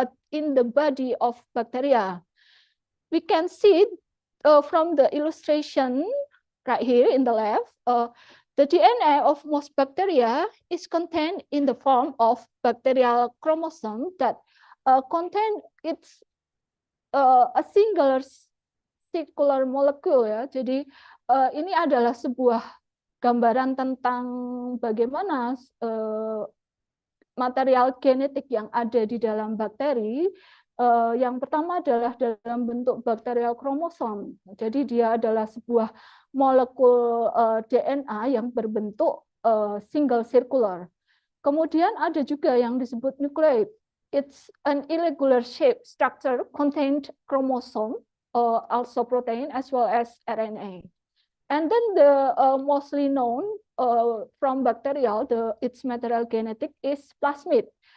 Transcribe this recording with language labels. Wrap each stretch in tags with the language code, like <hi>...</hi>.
<en>in the body of bacteria. We can see from the illustration right here in the left, the DNA of most bacteria is contained in the form of bacterial chromosome that contain its a singular circular molecule ya.</en> <id>Jadi ini adalah sebuah gambaran tentang bagaimana material genetik yang ada di dalam bakteri. Yang pertama adalah dalam bentuk bakterial kromosom. Jadi dia adalah sebuah molekul DNA yang berbentuk single circular. Kemudian ada juga yang disebut nucleate.</id> <en>It's an irregular shape structure contained chromosome, also protein as well as RNA. And then the mostly known from bacterial, its material genetic is plasmid.</en>